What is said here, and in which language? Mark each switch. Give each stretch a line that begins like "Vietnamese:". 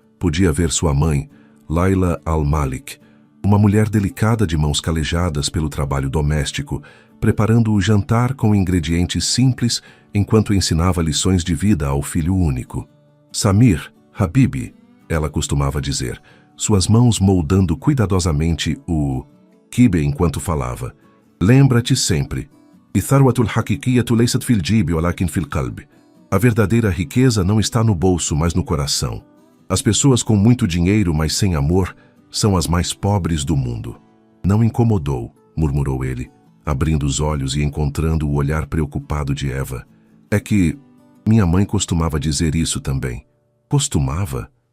Portuguese: Podia ver sua mãe, Laila Al-Malik, uma mulher delicada de mãos calejadas pelo trabalho doméstico, preparando o jantar com ingredientes simples enquanto ensinava lições de vida ao filho único. Samir, Habibi, ela costumava dizer, suas mãos moldando cuidadosamente o quibe enquanto falava. Lembra-te sempre.
Arabic: "الثروة الحقيقية ليست في الجيب ولكن في القلب."
Portuguese: A verdadeira riqueza não está no bolso, mas no coração. As pessoas com muito dinheiro, mas sem amor, são as mais pobres do mundo. Não incomodou, murmurou ele, abrindo os olhos e encontrando o olhar preocupado de Eva. É que minha mãe costumava dizer isso também. Costumava?